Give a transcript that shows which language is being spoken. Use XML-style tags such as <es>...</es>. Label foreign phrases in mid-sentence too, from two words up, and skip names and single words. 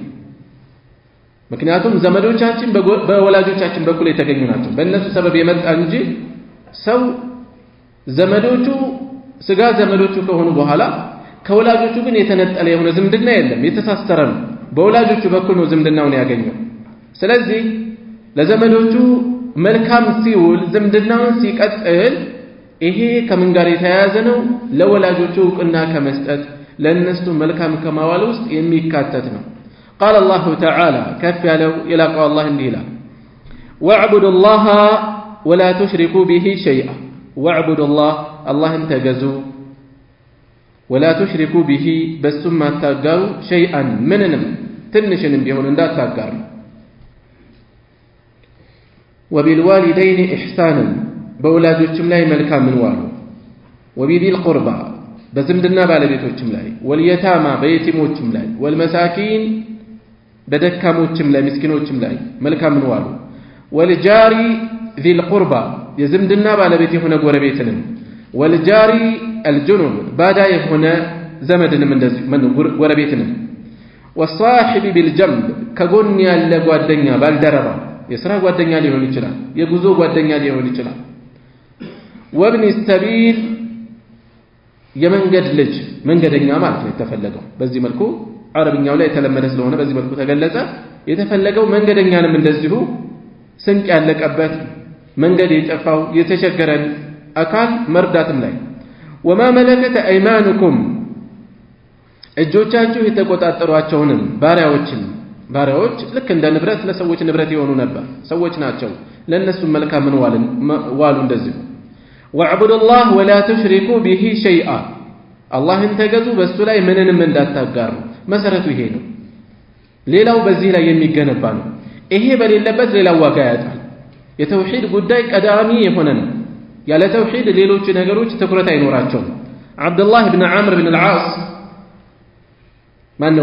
<am>ምክንያቱም ዘመዶቻችን በወላጆቻችን በኩል የተገኙ ናቸው። በእነሱ ሰበብ የመጣ እንጂ ሰው ዘመዶቹ ስጋ ዘመዶቹ ከሆኑ በኋላ ከወላጆቹ ግን የተነጠለ የሆነ ዝምድና የለም። የተሳሰረ ነው። በወላጆቹ በኩል ነው ዝምድናውን ያገኘው። ስለዚህ ለዘመዶቹ መልካም ሲውል ዝምድናውን ሲቀጥል ይሄ ከምን ጋር የተያያዘ ነው? ለወላጆቹ ዕውቅና ከመስጠት ለእነሱ መልካም ከማዋል ውስጥ የሚካተት ነው።</am> <ar>قال الله تعالى كف</ar> <am>ያለው የላቀው አላህ እንዲህ ይላል</am> <ar>واعبدوا الله ولا تشركوا به شيئا واعبدوا الله</ar> <am>اللهን ተገዙ</am> <ar>ولا تشركوا به</ar> <am>በሱም ማታጋሩ شيئا ምንንም ትንሽንም ቢሆን እንዳታጋሩ</am> <ar>وبالوالدين إحسانا</ar> <am>በወላጆችም ላይ መልካምን ዋሉ</am> <ar>وبذي القربى</ar> <am>በዝምድና ባለቤቶችም ላይ واليتامى በየቲሞችም ላይ والمساكين በደካሞችም ላይ ምስኪኖችም ላይ መልካምን ዋሉ</am> <ar>والجار ذي القربى</ar> <am>የዝምድና ባለቤት የሆነ ጎረቤትንም</am> <ar>والجار الجنب</ar> <am>ባዳ የሆነ ዘመድንም እንደዚህ ጎረቤትንም</am> <ar>والصاحب بالجنب</ar> <am>ከጎን ያለ ጓደኛ ባልደረባ የሥራ ጓደኛ ሊሆን ይችላል፣ የጉዞ ጓደኛ ሊሆን ይችላል።</am> <ar>وابن السبيل</ar> <am>የመንገድ ልጅ መንገደኛ ማለት ነው የተፈለገው። በዚህ መልኩ አረብኛው ላይ የተለመደ ስለሆነ በዚህ መልኩ ተገለጸ። የተፈለገው መንገደኛንም እንደዚሁ ስንቅ ያለቀበት መንገድ የጠፋው የተቸገረን አካል መርዳትም ላይ</am> <ar>وما ملكت ايمانكم</ar> <am>እጆቻችሁ የተቆጣጠሯቸውንም ባሪያዎች ልክ እንደ ንብረት ለሰዎች ንብረት የሆኑ ነበር። ሰዎች ናቸው። ለነሱ መልካምን ዋሉ እንደዚሁ</am> <ar>واعبدوا الله ولا تشركوا به شيئا</ar> <am>አላህን ተገዙ በሱ ላይ ምንንም እንዳታጋሩ። መሰረቱ ይሄ ነው። ሌላው በዚህ ላይ የሚገነባ ነው። ይሄ በሌለበት ሌላው ዋጋ ያጣል። የተውሂድ ጉዳይ ቀዳሚ የሆነ ነው። ያለ ተውሂድ ሌሎች ነገሮች ትኩረት አይኖራቸውም። አብዱላህ ኢብኑ ዐምር ኢብኑ አልዓስ ማነው?</am>